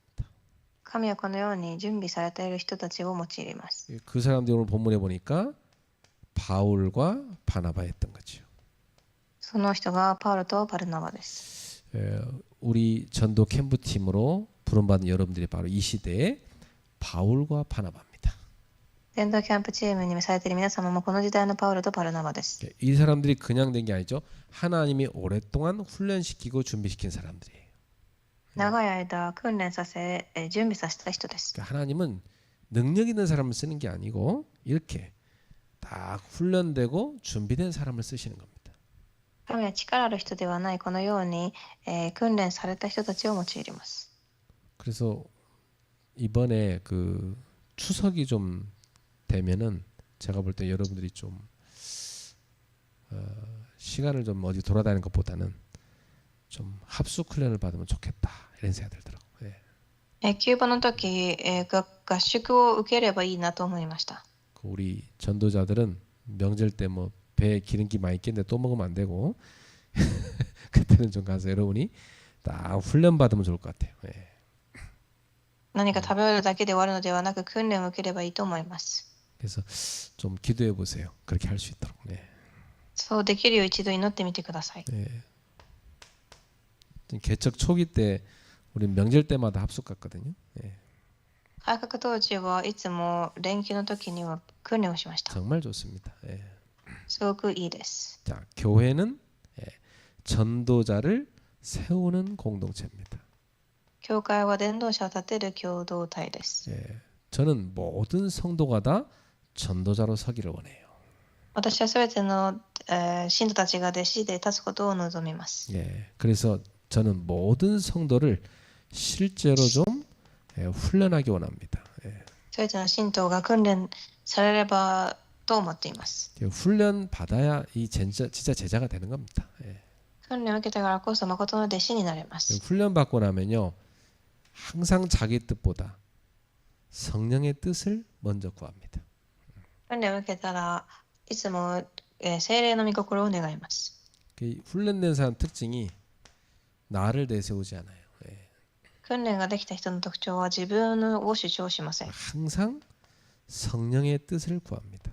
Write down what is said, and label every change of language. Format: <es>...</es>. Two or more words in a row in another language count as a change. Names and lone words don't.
<ja>神はこのように準備されている人たちを用います。</ja> <ko>그 사람들이 오늘 본문에 보니까 바울과 바나바였던 거죠.</ko> <ja>その人がパウロとバルナバです。</ja> <ko>우리 전도 캠프 팀으로 부름받은 여러분들이 바로 이 시대에 바울과 바나바입니다.</ko> <ja>伝道キャンプチームに召されている皆様もこの時代のパウロとバルナバです。</ja> <ko>이 사람들이 그냥 된 게 아니죠. 하나님이 오랫동안 훈련시키고 준비시킨 사람들이에요.</ko> <ja>長い間訓練させ、準備させた人です。</ja> <ko>그러니까 하나님은 능력 있는 사람을 쓰는 게 아니고 이렇게 딱 훈련되고 준비된 사람을 쓰시는 겁니다.</ko> <ja>神は力ある人ではないこのように、訓練された人たちを用います。</ja> <ko>그래서 이번에 그 추석이 좀 되면은 제가 볼 때 여러분들이 좀 시간을 좀 어디 돌아다니는 것보다는 좀 합숙 훈련을 받으면 좋겠다 이런 생각이 들더라고요. 예.</ko> <ja>キューバの時、合宿を受ければいいなと思いました。</ja> <ko>우리 전도자들은 명절 때 뭐 배에 기름기 많이 있겠는데 또 먹으면 안 되고 그때는 좀 가서 여러분이 딱 훈련 받으면 좋을 것 같아요. 예.</ko> <ja>何か食べるだけで終わるのではなく訓練を受ければいいと思います。</ja> <ko>그래서 좀 기도해 보세요. 그렇게 할 수 있도록. 네.</ko> <ja>そうできるよう一度祈ってみてください。</ja> <ko>네. 개척 초기 때 우리 명절 때마다 합숙 갔거든요. 네.</ko> <ja>改革当時はいつも連休の時には訓練をしました。</ja> <ko>정말 좋습니다. 예.</ko> <ja>すごくいいです。</ja> <ko>자, 교회는 전도자를 세우는 공동체입니다.</ko> <ja>教会は伝道者を立てる共同体です。</ja> <ko>예. 저는 모든 성도가 다 전도자로 서기를 원해요.</ko> <ja>私はすべての、信徒たちが弟子で立つことを望みます。</ja> <ko>예. 그래서 저는 모든 성도를 실제로 좀 훈련하기 원합니다. 예.</ko> <ja>すべての信徒が訓練されればと思っています。</ja> <ko>훈련 받아야 이 진짜 제자가 되는 겁니다. 예.</ko> <ja>訓練を受けたからこそ誠の弟子になれます。</ja> <ko>훈련 받고 나면요, 항상 자기 뜻보다 성령의 뜻을 먼저 구합니다.</ko> <ja>訓練を受けたらいつも、聖霊の御心を願います。</ja> <ko>훈련된 사람 특징이 나를 내세우지 않아요. 예.</ko> <ja>訓練ができた人の特徴は自分を主張しません。</ja> <ko>항상 성령의 뜻을 구합니다.</ko>